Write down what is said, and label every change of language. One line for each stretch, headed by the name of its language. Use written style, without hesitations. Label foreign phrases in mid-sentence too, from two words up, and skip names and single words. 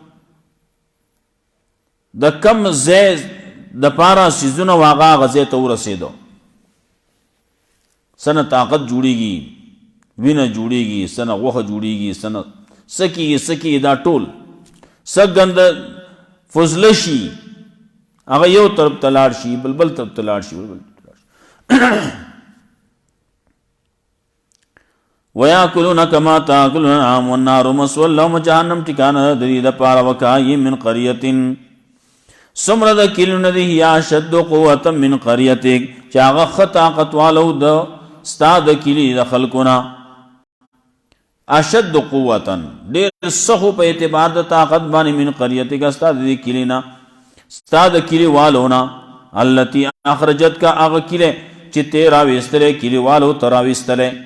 Pashto: د کم ځای د پاره څیزونه واغه هغه ځای ته ورسېدو، څه نه طاقت جوړېږي، وینه جوړېږي، څه نه غوښه جوړېږي، څه نه څه کېږي څه کېږي، دا ټول څه ګنده فضله شي، هغه یو طرف ته لاړ شي، بل طرف ته لاړ شي، بل طرف ته لاړ شي.
Arabic: وَيَأْكُلُونَ كَمَا تَأْكُلُ الْأَنْعَامُ وَالنَّارُ مَثْوًى لَهُمْ.
Pashto: جهنم ټکانه د دې دپاره.
Arabic: وَكَأَيِّن مِّن قَرْيَةٍ
Pashto: څومره د کلیونه دي
Arabic: هي اشد قوة من قريتك
Pashto: چې هغه ښه طاقت والو د ستا د کلي د خلکو نه.
Arabic: اشد قوة
Pashto: ډېر سخو په اعتبار د طاقت باندې
Arabic: من قريتك
Pashto: ستا د دې کلي نه، ستا د کلي والو نه.
Arabic: التي اخرجتك
Pashto: هغه کلی چې ته راویستلی، کلي والو ته راویستلی.